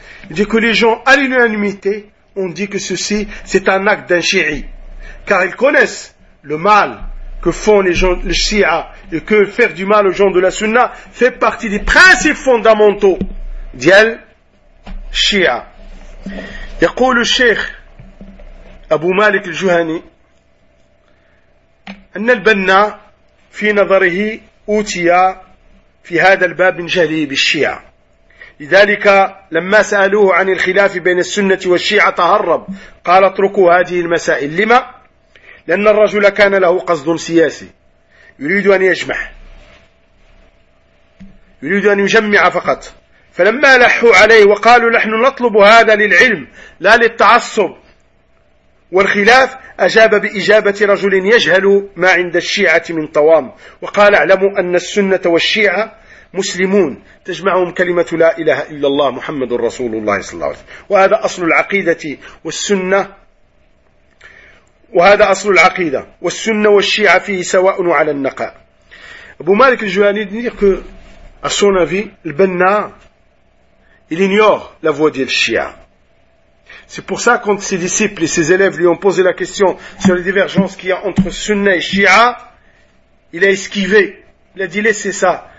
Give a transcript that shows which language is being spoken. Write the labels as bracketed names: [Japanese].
[French] Il dit que les gens, à l'unanimité, ont dit que ceci, c'est un acte d'un chi'i. Car ils connaissent le mal que font les gens, le chi'a, et que faire du mal aux gens de la sunna fait partie des principes fondamentaux d'yel chi'a. [Arabic] Yaqul [French] le cheikh [Arabic] Abu Malik al-Juhani, أن البنا في نظره أوتي في هذا الباب من جهله بالشيعة. لذلك لما سألوه عن الخلاف بين السنة والشيعة تهرب، قال اتركوا هذه المسائل. لما؟ لأن الرجل كان له قصد سياسي، يريد أن يجمع، يريد أن يجمع فقط. فلما لحوا عليه وقالوا نحن نطلب هذا للعلم لا للتعصب والخلاف، أجاب بإجابة رجل يجهل ما عند الشيعة من طوام، وقال اعلموا أن السنة والشيعة مسلمون تجمعهم كلمة لا إله إلا الله محمد رسول الله صلى الله عليه وسلم، وهذا أصل العقيدة والسنة، وهذا أصل العقيدة والسنة والشيعة فيه سواء على النقاء. أبو مالك الجواني يقول [French] que à son avis le Banna il ignore la voix de la Shia. C'est pour ça que quand ses disciples et ses élèves lui ont posé la question sur les divergences qu'il y a entre sunna et shi'a, il a esquivé. Il a dit, laissez ça.